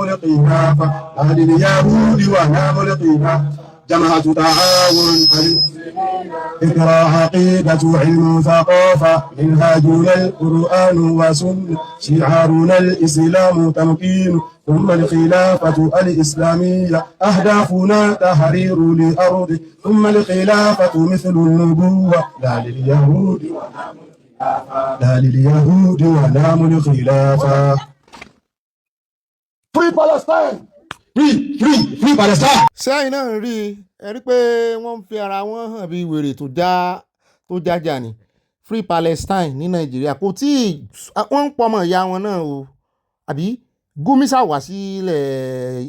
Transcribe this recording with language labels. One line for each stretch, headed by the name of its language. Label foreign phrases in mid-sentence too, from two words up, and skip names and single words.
Arabic: الخلافة لا لليهود ولا الخلافة جماعة تعاون اقرأ عقيدة علم ثقافة منهاجنا القرآن وسنة شعارنا الإسلام تمكين ثم الخلافة الإسلامية أهدافنا تحرير لأرض ثم الخلافة مثل النبوة لا لليهود ونام الخلافة.
English: Free Palestine! Free Palestine!
Yoruba: sẹ́yìn náà rí ẹ rí pé wọ́n ń fi ara wọn hàn bí wèrè tó jájà ni
English: Free Palestine
Yoruba: ní Nàìjíríà kò tí wọ́n ń pọmọ ìyá wọn náà o àbí Gúmísà wá sílẹ̀